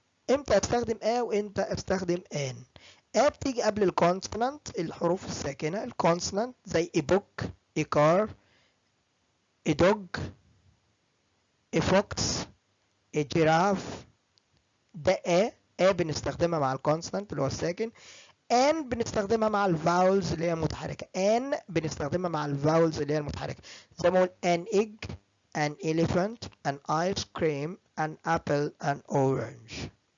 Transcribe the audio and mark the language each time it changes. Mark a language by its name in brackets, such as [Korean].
[Arabic] امتى استخدم A وامتى استخدم N. A بتيجي قبل الكونسونانت الحروف الساكنة الكونسونانت زي [English] a book, a car, a dog, a fox, a giraffe. [Arabic] ده A بنستخدمها مع الكونسونانت اللي هو الساكن. N بنستخدمها مع الفاولز اللي هي المتحركة. N بنستخدمها مع الفاولز اللي هي المتحركة. زي ما قلت [English] an egg, an elephant, an ice cream, an apple, an orange.